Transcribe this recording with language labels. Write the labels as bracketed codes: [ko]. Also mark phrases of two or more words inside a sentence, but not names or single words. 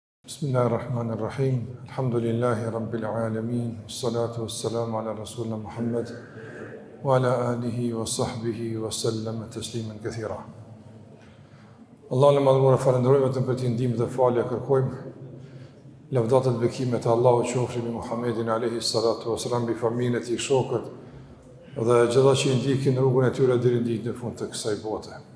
[ar] بسم الله الرحمن الرحيم الحمد لله رب العالمين. والصلاة والسلام على رسولنا محمد وعلى آله وصحبه وسلم تسليما كثيرا. [sq] Allahun e madhruar falenderojmë vetëm për të ndihmën dhe falje kërkojmë. Lavdatat dhe bekimet e Allahut qofshin mbi Muhammedin [ar] عليه الصلاة والسلام, [sq] bi familjen e tij, shokët dhe gjithë që i ndjekin rrugën e tyre deri në ditën e fundit të kësaj bote.